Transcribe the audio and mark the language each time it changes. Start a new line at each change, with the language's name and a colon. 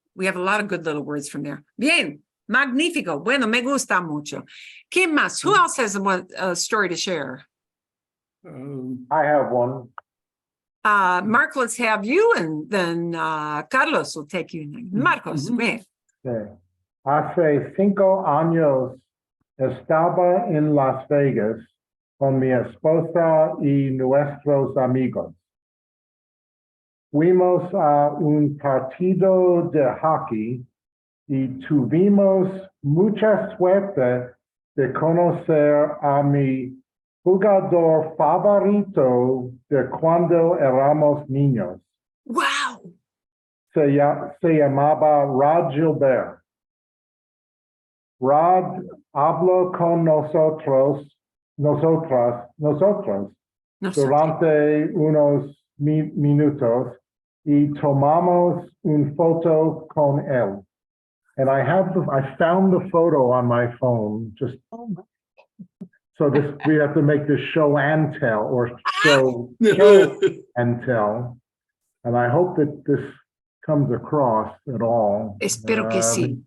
English: We have a lot of good little words from there.
Spanish: Bien, magnífico. Bueno, me gusta mucho. ¿Qué más?
English: Who else has a story to share? I have one. Mark, let's have you, and then Carlos will take you.
Spanish: Marcos, ven.
English: Okay.
Spanish: Hace 5 años estaba en Las Vegas con mi esposa y nuestros amigos. Fuimos a un partido de hockey y tuvimos mucha suerte de conocer a mi jugador favorito de cuando éramos niños.
English: Wow.
Spanish: Se llamaba Rod Gilbert. Rod habló con nosotras No sé. durante unos minutos y tomamos una foto con él.
English: And I found the photo on my phone. Just so we have to make this show and tell, or show and tell. And I hope that this comes across at all.
Spanish: Espero que sí.